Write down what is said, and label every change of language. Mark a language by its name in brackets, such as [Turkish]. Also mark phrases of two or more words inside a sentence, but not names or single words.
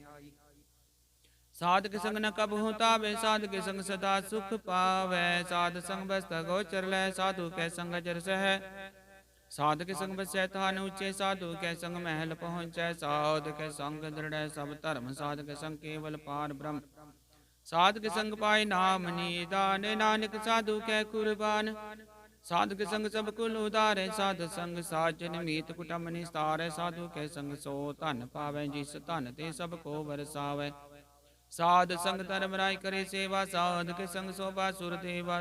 [Punjabi] ਸਾਧ ਕੇ ਸੰਗ ਨ ਕਬਹੁ ਤਾਵੈ, ਸਾਧ ਕੇ ਸੰਗ ਸਦਾ ਸੁਖ ਪਾਵੈ। ਸਾਧ ਸੰਗ ਬਸਤ ਗੋਚਰ ਲੈ, ਸਾਧੁ ਕੈ ਸੰਗ ਅਜਰ ਸਹ। ਸਾਧ ਕੇ ਸੰਗ ਬਸੈ ਥਾਨ ਊਚੇ, ਸਾਧੁ ਕੇ ਸੰਗ ਮਹਲ ਪਹੁੰਚੈ। ਸਾਧ ਕੇ ਸੰਗ ਦ੍ਰਿੜ ਸਭ ਧਰਮ, ਸਾਧ ਕੇ ਸੰਗ ਕੇਵਲ ਪਾਰ ਬ੍ਰਹਮ। ਸਾਧ ਕੇ ਸੰਗ ਪਾਏ ਨਾਮ ਨਿਦਾਨ, ਨਾਨਕ ਸਾਧੁ ਕੈ ਕੁਰਬਾਨ। ਸਾਧਕ ਸੰਗ ਸਭ ਕੁਲ ਉਦਾਰੈ, ਸਾਧ ਸੰਗ ਸਾਜਨ ਮੀਤ ਕੁਟਮ ਨਿਸਤਾਰੈ। ਸਾਧੂ ਕੈ ਸੰਗ ਸੋ ਧਨ ਪਾਵੈ, ਜਿਸ ਧਨ ਤੇ ਸਭ ਕੋ ਵਰਸਾਵੈ। ਸਾਧ ਸੰਗ ਧਰਮ ਰਾਇ ਕਰੇ ਸੇਵਾ, ਸਾਧ ਕੇ ਸੰਗ ਸੋਭਾ ਸੁਰ ਦੇਵਾ।